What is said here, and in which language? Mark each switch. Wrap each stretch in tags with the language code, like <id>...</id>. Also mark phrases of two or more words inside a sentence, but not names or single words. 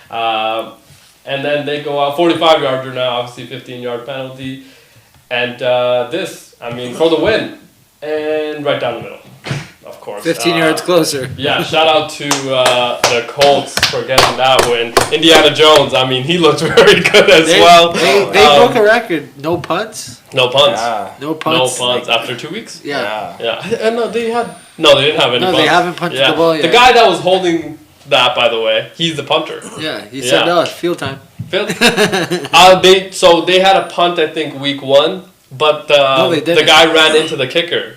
<en>And then they go out 45-yarder now, obviously 15-yard penalty. And for the win. And right down the middle, of course. 15 yards closer. Yeah, shout out to the Colts for getting that win. Indiana Jones, he looked very good as well. They broke a record. No punts? No punts. Yeah. No punts. No punts after 2 weeks? Yeah. And they didn't have any punts. They haven't punted the ball yet. The guy that was holding that, by the way, he's the punter. Yeah, he said, no, it's field time. They had a punt, I think, week 1. But the guy ran into the kicker.</en>